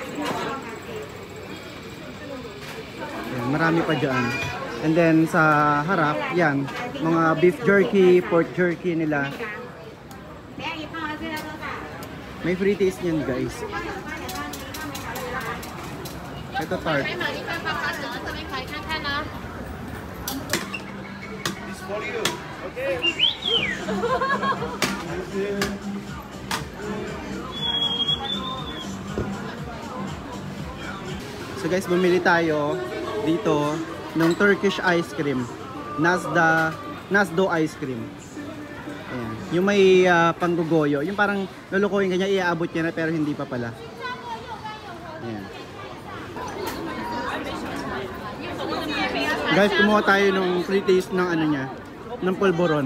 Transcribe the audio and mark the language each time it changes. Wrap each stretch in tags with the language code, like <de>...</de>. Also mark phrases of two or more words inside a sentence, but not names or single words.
<tl>Ayan, marami pa dyan. And then sa harap, yan, mga</tl> <en>beef jerky, pork jerky</en> <tl>nila. May</tl> <en>free taste</en> <tl>niyan guys. Ito tart.</tl> <zh>可以买一份爸爸折，这边可以看看呢。</zh> <en>It's for you. Okay.</en> <tl>So guys, bumili tayo dito ng</tl> <en>Turkish ice cream.</en> <tl>Nasdo</tl> <en>ice cream.</en> <tl>Ayan. Yung may panggugoyo. Yung parang lulukuhin kanya, iaabot niya na pero hindi pa pala. Ayan. Guys, kumuha tayo ng</tl> <en>free taste</en> <tl>ng ano niya, ng polvoron.</tl>